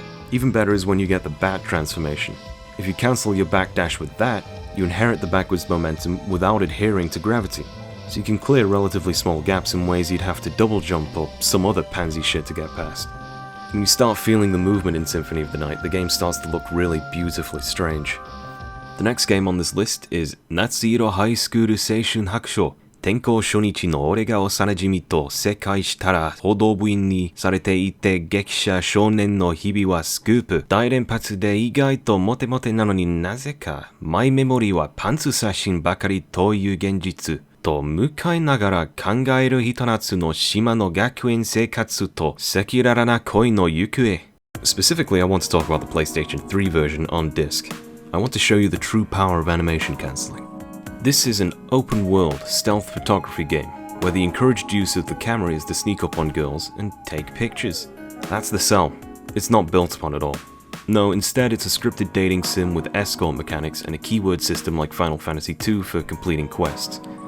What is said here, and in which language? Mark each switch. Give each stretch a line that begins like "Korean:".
English: Even better is when you get the bat transformation. If you cancel your backdash with that, you inherit the backwards momentum without adhering to gravity, so you can clear relatively small gaps in ways you'd have to double jump or some other pansy shit to get past. When you start feeling the movement in Symphony of the Night, the game starts to look really beautifully strange. The next game on this list is夏色ハイスクル青春白書
Japanese: 転校初日の俺が幼馴染と再会したら報道部員にされていて激写少年の日々はスクープ。大連発で意外とモテモテなのになぜかマイメモリーはパンツ写真ばかりという現実。と向かいながら考えるひと夏の島の学園生活と赤裸々な恋の行方。
English: Specifically, I want to talk about the PlayStation 3 version on disc. I want to show you the true power of animation cancelling. This is an open-world stealth photography game where the encouraged use of the camera is to sneak up on girls and take pictures. That's the sell. It's not built upon at all. No, instead it's a scripted dating sim with escort mechanics and a keyword system like Final Fantasy II for completing quests.